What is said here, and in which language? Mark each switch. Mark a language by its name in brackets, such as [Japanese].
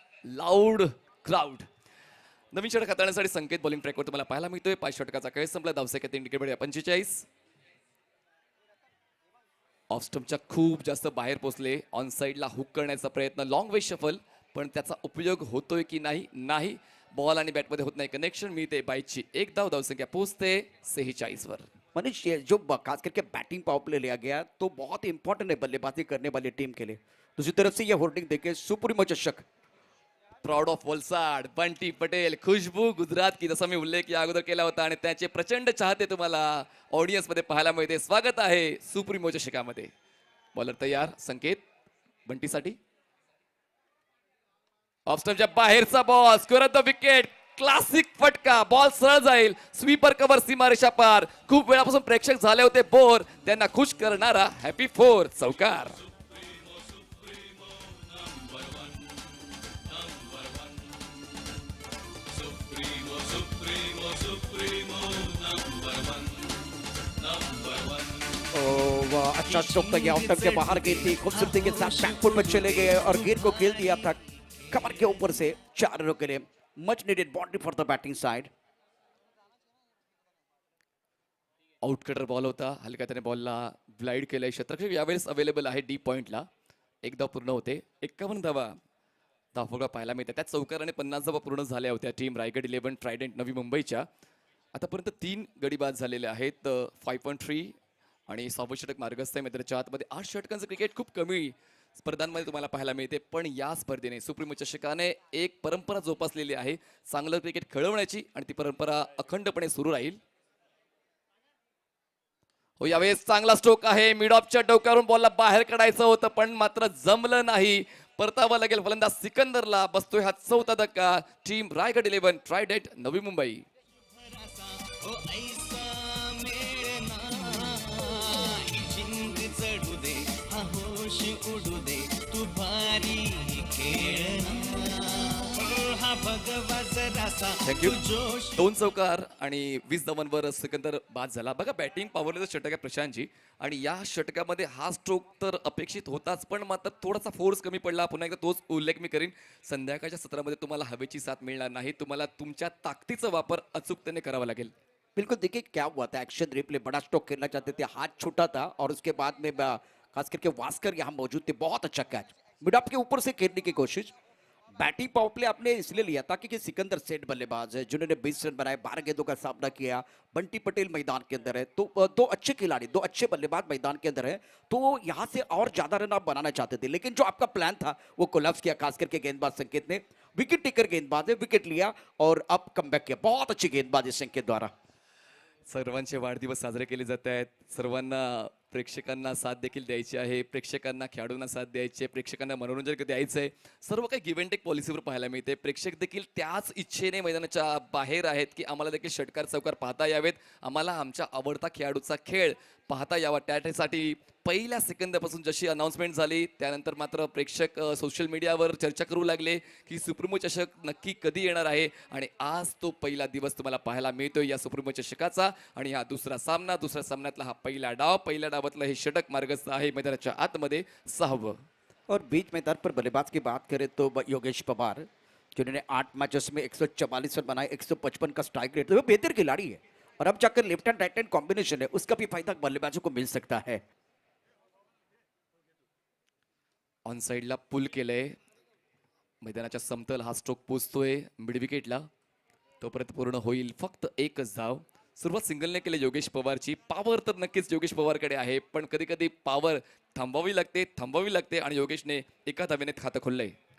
[Marathi] Loud crowd. नवीन षटक हाताळण्यासाठी संकेत bowling ट्रॅकवर तुम्हाला पाहायला मिळतोय. 5 षटकाचा खेळ संपला. धावसंख्या 3 विकेट 45. ऑफ स्टंपच्या खूप जास्त बाहेर पोहोचले. ऑन साईडला हुक करण्याचा प्रयत्न, लॉंग वे शफल, पण त्याचा उपयोग होतोय की नाही. बॉल आणि बॅटमध्ये होत नाही कनेक्शन. मिळते बाईची 1 धाव. धावसंख्या पोहोचते 46 वर. [Hindi] मनीष, ये जो खास करके बैटिंग पावर प्ले लिया गया तो बहुत इंपॉर्टेंट है बल्लेबाजी करने वाली टीम के लिए. दूसरी तरफ से ये होर्डिंग देखे सुप्रीमो चषक. [English] proud of Valsad, [Marathi] बंटी पटेल, [Hindi] खुशबू गुजरात की, [Marathi] जसा मी उल्लेख या अगोदर केला होता, आणि त्याचे प्रचंड चाहते तुम्हाला ऑडियन्स मध्ये पाहायला मिळते. स्वागत आहे सुप्रीमो चषकामध्ये. बॉलर तयार. संकेत बंटीसाठी. ऑफ स्टंपच्या बाहेरचा ball, square the wicket. Classic फटका. बॉल सरळ जाईल. स्वीपर कव्हर, सीमारेषा पार. खूप वेळापासून प्रेक्षक झाले होते बोर, त्यांना खुश करणारा हॅपी 4 चौकार. [Hindi] अच्छा स्ट्रोक था, ऑफ स्टंप के बाहर गई थी. खूबसूरती के साथ बैकफुट में चले गए और गेंद को खेल दिया था कमर के ऊपर से 4 रनों के लिए. [English] Much needed boundary for the batting side. [Marathi] आउटकटर ball होता. हलक्या त्याने बॉलला ग्लाइड केलंय. क्षेत्ररक्षक यावेळेस अवेलेबल आहे डी पॉइंटला. 1 धाव पूर्ण होते. 51 धावा धावफलक पाहायला मिळते. त्यात चौकाराने 50 धावा पूर्ण झाल्या होत्या टीम रायगड 11 ट्रायडेंट नवी मुंबईच्या. आतापर्यंत 3 गडी बाद झालेले आहेत. 5.3 आणि 6 षटक मार्गस्थ आहे मैदानाच्या आतमध्ये. 8 षटकांचं क्रिकेट खूप कमी स्पर्धांमध्ये तुम्हाला पाहायला मिळते, पण या स्पर्धेने सुप्रीमो चषकाने एक परंपरा जोपासलेली आहे, चांगलं क्रिकेट खेळवण्याची, आणि ती परंपरा अखंडपणे सुरू राहील. हो, यावेळेस चांगला स्ट्रोक आहे. मिड ऑफच्या डोक्यावरून बॉलला बाहेर काढायचं होतं, पण मात्र जमलं नाही. परतावा लागेल फलंदाज सिकंदरला. बसतोय हा 4था धक्का. Team Raigad 11 Trident Navi Mumbai. ओ ऐसा मेळना, ही जिंक चढू दे, हा होश उडू दे, तू भारी खेळना. ओ हा भगवा जरासा, [English] Thank you. [Marathi] तू जोश. 2 चौकार आणि 20 धावांवर सिकंदर बाद झाला. बघा, बॅटिंग पॉवरलेस षटक आहे प्रशांतजी, आणि या षटकामध्ये हा स्ट्रोक तर अपेक्षित होताच, पण मात्र थोडासा फोर्स कमी पडला. पुन्हा एकदा तोच उल्लेख मी करीन. संध्याकाळच्या सत्रामध्ये तुम्हाला हवेची साथ मिळणार नाही. तुम्हाला तुमच्या ताकदीचा वापर अचूकतेने करावा लागेल. बिल्कुल. [Hindi] देखिए क्या हुआ था, एक्शन रिप्ले बड़ा स्ट्रोक खेलना चाहते थे, हाथ छूटा था और उसके बाद में खास करके वास्कर यहाँ मौजूद थे. बहुत अच्छा कैच, मिड ऑफ के ऊपर से खेलने की कोशिश. बैटिंग पावर प्ले आपने इसलिए लिया था क्योंकि सिकंदर सेठ बल्लेबाज है जिन्होंने 20 रन बनाए, 12 गेंदों का सामना किया. बंटी पटेल मैदान के अंदर है, तो 2 अच्छे खिलाड़ी, 2 अच्छे बल्लेबाज मैदान के अंदर है, तो यहाँ से और ज्यादा रन आप बनाना चाहते थे, लेकिन जो आपका प्लान था वो कोलैप्स किया. खास करके गेंदबाज संकेत ने, विकेट टेकर गेंदबाज है, विकेट लिया और अब कमबैक किया. बहुत अच्छी गेंदबाजी संकेत द्वारा. [Marathi] सर्वांचे वाढदिवस साजरे केले जात आहेत. सर्वांना प्रेक्षकांना साथ देखील द्यायची आहे, प्रेक्षकांना खेळाडूंना साथ द्यायची आहे, प्रेक्षकांना मनोरंजन द्यायचं आहे. सर्व काही गिव्ह अँड टेक पॉलिसीवर पाहायला मिळते. प्रेक्षक देखील त्याच इच्छेने मैदानाच्या बाहेर आहेत की आम्हाला देखील षटकार चौकार पाहता यावेत, आम्हाला आमच्या आवडता खेळाडूचा खेळ पाहता यावा. त्यासाठी पहिल्या सेकंदापासून जशी अनाऊन्समेंट झाली त्यानंतर मात्र प्रेक्षक सोशल मीडियावर चर्चा करू लागले की सुप्रीमो चषक नक्की कधी येणार आहे, आणि आज तो पहिला दिवस तुम्हाला पाहायला मिळतोय या सुप्रीमो चषकाचा. आणि हा दुसरा सामन्यातला हा पहिला डावातलं हे षटक मार्गस्थ आहे मैदानाच्या आतमध्ये 6वं. [Hindi] और बीच मैदान पर बल्लेबाज की बात करें तो योगेश पवार, जिन्होंने 8 मैचेस में 144 रन बनाए, 155 का स्ट्राइक रेट, तो वो बेहतर खिलाड़ी है. और अब जाकर left hand right hand combination है, उसका भी फायदा बल्लेबाजों को मिल सकता है. [Marathi] ऑन साइडला पुल केलंय. मैदानाच्या समतल हा स्ट्रोक पोचतोय मिड विकेटला. तोपर्यंत पूर्ण होईल फक्त 1च धाव. सुरुवात सिंगलने केली योगेश पवारची. पॉवर तर नक्कीच योगेश पवारकडे आहे, पण कधी कधी पॉवर थांबवावी लागते आणि योगेशने एका धावेने खातं खोललंय.